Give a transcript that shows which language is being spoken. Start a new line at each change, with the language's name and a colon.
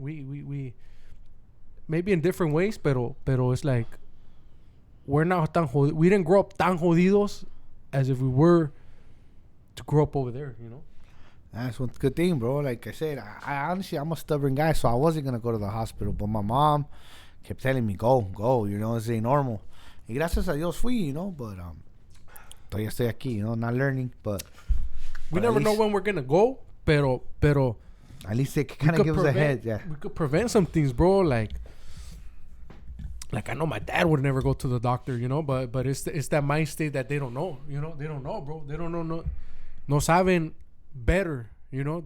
English: We maybe in different ways,
Spanish: pero
English: it's like we're not
Spanish: tan jodidos.
English: We didn't grow up
Spanish: tan jodidos
English: as if we were to grow up over there, you know? That's one good thing, bro. Like I said, I honestly, I'm a stubborn guy, so I wasn't going to go to the hospital. But my mom kept telling me, go, you know, this ain't normal.
Spanish: Y gracias a Dios fui,
English: you know, but
Spanish: todavía estoy aquí,
English: you know, not learning. But we never know when we're going to go,
Spanish: pero
English: at least it kind of gives us a head, yeah. We could prevent some things, bro, like I know my dad would never go to the doctor, you know, but it's that mind state that they don't know, you know. They don't know, bro. They don't know,
Spanish: no saben
English: better, you know.